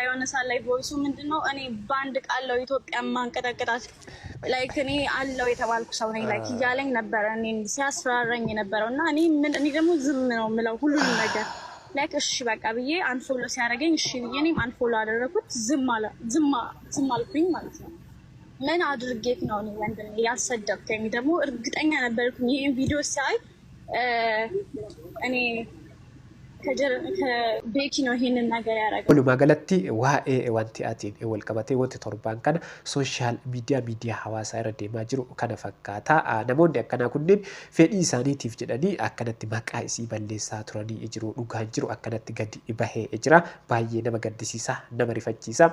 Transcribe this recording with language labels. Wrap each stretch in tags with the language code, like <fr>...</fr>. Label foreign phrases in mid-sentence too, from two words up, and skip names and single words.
<am>የሆነ ሰዓት ላይ ቮይሱ ምንድነው እኔ ባንድ ቃለው ኢትዮጵያ ማንቀጠቀጣት ላይክ እኔ አለው የተባልኩ ሰው ነኝ ላይክ እያለኝ ነበረ እኔ ሲያስፈራራኝ ነበረው እና እኔ ደግሞ ዝም ነው ምለው ሁሉንም ነገር ላይክ እሺ በቃ ብዬ አንፎሎ ሲያደርገኝ እሺ ብዬ እኔም አንፎሎ አደረኩት። ዝም አልኩኝ ማለት ነው። ምን አድርጌት ነው እኔ ወንድሜ ያሰደብከኝ? ደግሞ እርግጠኛ ነበርኩኝ ይሄን ቪዲዮ ሳይ እኔ ከቤኪ ነው ይሄንን ነገር ያደረገው።</am> <om>Walumaa galatti waa'ee wanti atiin wal qabatee wanti torbaan kana</om> <en>sooshaal miidiyaa</en> <om>hawaasaa irra deemaa jiru kana fakkaata. Namoonni akkanaa kunneen fedhii isaaniitiif jedhanii akkanatti maqaa isii balleessaa turanii jiru. Dhugaan jiru akkanatti gadi bahee jira. Baay'ee nama gaddisiisa, nama rifachiisa.</om>